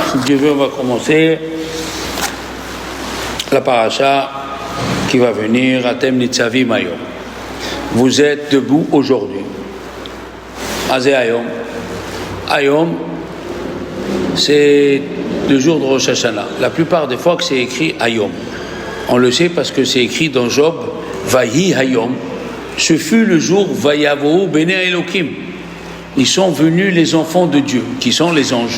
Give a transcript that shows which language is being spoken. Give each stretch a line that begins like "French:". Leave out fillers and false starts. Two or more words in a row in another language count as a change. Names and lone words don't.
French: Si Dieu veut, on va commencer la paracha qui va venir,
Hebrew: אתם נצבים היום.
French: Vous êtes debout aujourd'hui.
Hebrew: הזה היום.
French: Hayom, c'est le jour de Rosh Hashanah. La plupart des fois que c'est écrit Hayom. On le sait parce que c'est écrit dans Job,
Hebrew: ויהי היום.
French: Ce fut le jour
Hebrew: ויבואו בני האלוהים.
French: Ils sont venus les enfants de Dieu, qui sont les anges.